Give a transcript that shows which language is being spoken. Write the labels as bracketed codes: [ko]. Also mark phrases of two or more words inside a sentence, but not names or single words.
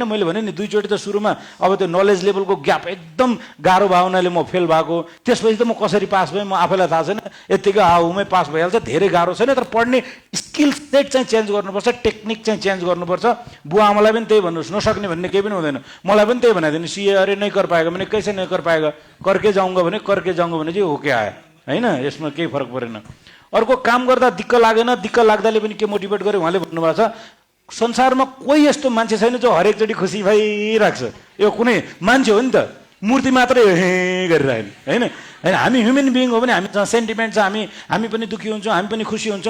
[ne] मैले भने नि 2 चोटि त सुरुमा अब त्यो [en] knowledge levelको [ne] ग्याप एकदम गाह्रो भयो हुनाले म फेल भएको। त्यसपछि त म कसरी पास भएँ म आफैलाई थाहा छैन, यत्तिकै हाउमै पास भइहाल्छ। धेरै गाह्रो छैन, तर पढ्ने [en] skill set [ne] चाहिँ चेन्ज गर्नुपर्छ, टेक्निक चाहिँ चेन्ज गर्नुपर्छ। बुवा आमालाई पनि त्यही भन्नुहोस्, नसक्ने भन्ने केही पनि हुँदैन। मलाई पनि त्यही बनाइदिनु, [hi] सिए अरे नहीं कर पाएगा [ne] भने [hi] कैसे नहीं कर पाएगा, करके जाऊँगा [ne] भने [hi] करके जाऊँगा [ne] भने चाहिँ हो के आयो होइन। यसमा केही फरक परेन। अर्को काम गर्दा दिक्क लागेन, दिक्क लाग्दाले पनि के मोटिभेट गर्यो उहाँले भन्नुभएको छ, संसारमा कोही यस्तो मान्छे छैन जो हरेकचोटि खुसी भइरहेको छ। यो कुनै मान्छे हो नि त, मूर्ति मात्रै हे गरिरहेन होइन। होइन हामी [en] human being [ne] हो भने हामीसँग सेन्टिमेन्ट छ, हामी पनि दुःखी हुन्छौँ, हामी पनि खुसी हुन्छौँ।